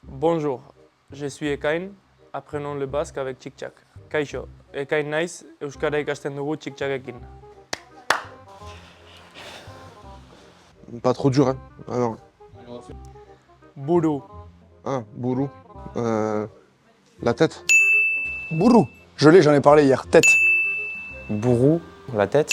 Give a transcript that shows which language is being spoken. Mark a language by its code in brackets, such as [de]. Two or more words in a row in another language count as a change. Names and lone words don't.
[fr] Bonjour, je suis Ekain, apprenons le basque avec Tchik-Tchak. [eu] Kaixo, Ekain naiz, euskara ikasten dugu Tchik-Tchakekin. [fr] Pas trop dur, hein. Alors, [eu] Buru, [fr] bourreau. La tête. Bourou. Je l'ai, j'en ai parlé hier. Tête. Bourrou, la tête,